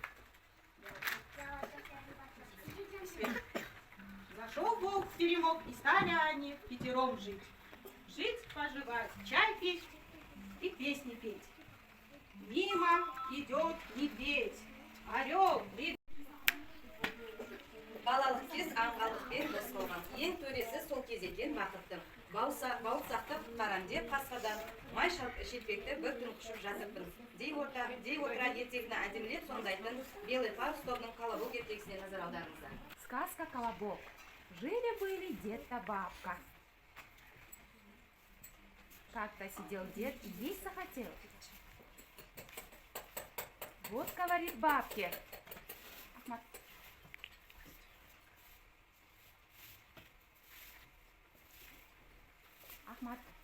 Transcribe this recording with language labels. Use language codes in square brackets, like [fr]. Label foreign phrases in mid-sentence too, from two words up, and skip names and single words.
[ru] Зашел волк в теремок, и стали они пятером жить. Жить-поживать, чай пить и песни петь. Мимо идет медведь, орел, [kk] Балалық кез аңғалықпен дос болған. Ең төресі сол кез екен бақыттым. Бауырсақты құтқарам деп қасқырдан май шелпекті бір түн құшып жатыппын. Дей отыра ертегіні әдемілеп сомдайтын белый парус тобының колобок ертегісіне назар аударыңыздар. [ru] Сказка «Колобок». Жили-были дед да бабка. Как-то сидел дед и есть захотел. Вот говорит бабке. Ахмат. Ахмат.